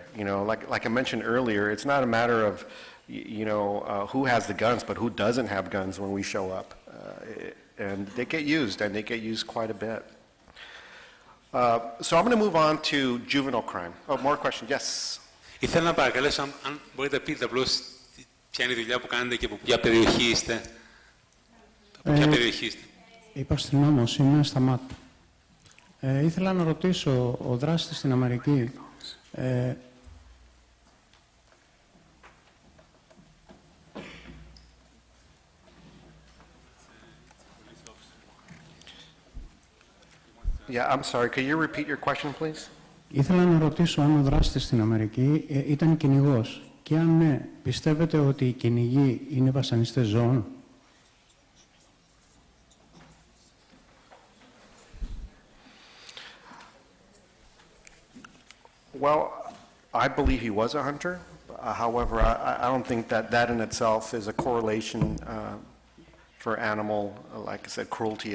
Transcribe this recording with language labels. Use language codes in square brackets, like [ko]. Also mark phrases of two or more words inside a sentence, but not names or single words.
[en] You know, like I mentioned earlier, it's not a matter of, who has the guns, but who doesn't have guns when we show up. And they get used, and they get used quite a bit. So I'm going to move on to juvenile crime. Oh, more questions? Yes. [el] Ήθελα να παρακαλέσω αν μπορείτε να πείτε απλώς ποια είναι η δουλειά που κάνετε και από ποια περιοχή είστε. Από ποια περιοχή είστε. Είπα αστυνόμος, είμαι Σταμάτ. Ήθελα να ρωτήσω, ο δράστης στην Αμερική, [en] Yeah, I'm sorry. Could you repeat your question, please? [el] Ήθελα να ρωτήσω αν ο δράστης στην Αμερική ήταν κυνηγός και αν ναι, πιστεύετε ότι οι κυνηγοί είναι βασανιστές ζώων? [en] Well, I believe he was a hunter. However, I don't think that in itself is a correlation for animal, like I said, cruelty.